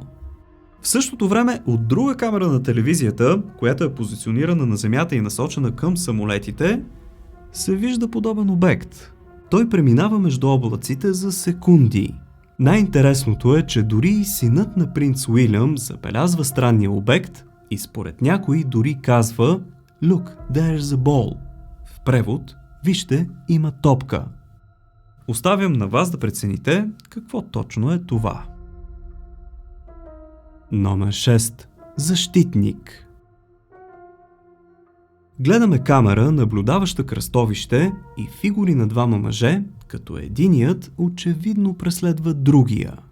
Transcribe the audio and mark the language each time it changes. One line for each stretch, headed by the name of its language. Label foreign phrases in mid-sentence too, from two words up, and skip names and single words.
Bulgarian: В същото време от друга камера на телевизията, която е позиционирана на земята и насочена към самолетите, се вижда подобен обект. Той преминава между облаците за секунди. Най-интересното е, че дори и синът на принц Уилям забелязва странния обект и според някои дори казва
English: "Look, there's a ball".
Bulgarian: В превод, вижте, има топка. Оставям на вас да прецените какво точно е това. Номер 6. Защитник. Гледаме камера, наблюдаваща кръстовище и фигури на двама мъже, като единият очевидно преследва другия.